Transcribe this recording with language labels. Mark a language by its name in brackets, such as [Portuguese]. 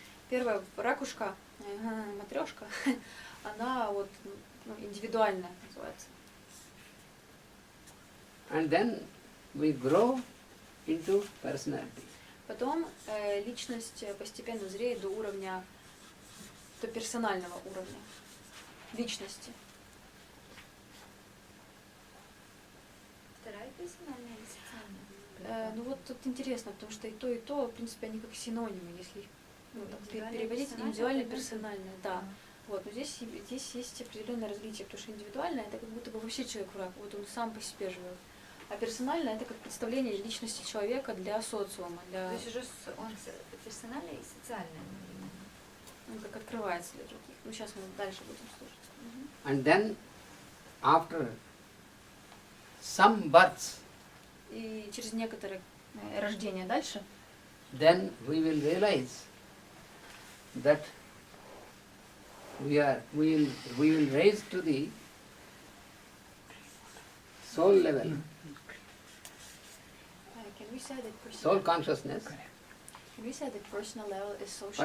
[Russian] Первая ракушка, матрешка, она вот индивидуальная называется. [English] And then we grow into personality. [Russian] Потом личность постепенно зреет до уровня, до персонального уровня личности. Вторая персональная или социальная? Ну вот тут интересно, потому что и то, в принципе, они как синонимы, если так переводить индивидуально, персонально, да. Вот, но здесь есть определенное различие, потому что индивидуально это как будто бы вообще человек враг, вот он сам по себе живет. А персонально это как представление личности человека для социума, для... То есть уже он персональный и социальный. Он как открывается для других. Ну сейчас мы дальше будем слушать. [English] And then after some births, [Russian] И через некоторое рождение дальше, [English] then we will realize that we will raise to the soul level, can we say that soul consciousness. Can we say that personal level is social